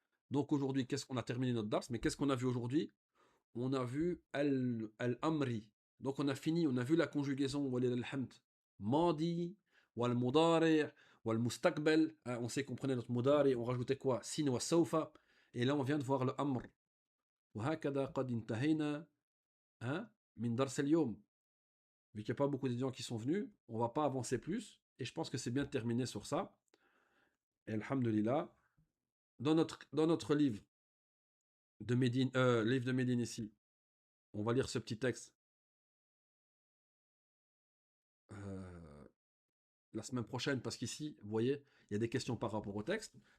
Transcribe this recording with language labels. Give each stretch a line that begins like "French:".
French: Donc aujourd'hui, qu'est-ce qu'on a terminé notre dars? Mais qu'est-ce qu'on a vu aujourd'hui? On a vu al-amri. Donc on a fini, on a vu la conjugaison walil al-hamd. Madi, wal mudari, wal mustaqbal. On sait qu'on prenait notre mudari, on rajoutait quoi? Sin wa sawfa. Et là on vient de voir le amr.
Arabic: وهكذا قد انتهينا من درس اليوم.
French: Vu qu'il n'y a pas beaucoup d'étudiants qui sont venus, on va pas avancer plus. Et je pense que c'est bien de terminer sur ça. Et alhamdulillah, dans notre livre de Médine ici, on va lire ce petit texte la semaine prochaine, parce qu'ici, vous voyez, il y a des questions par rapport au texte.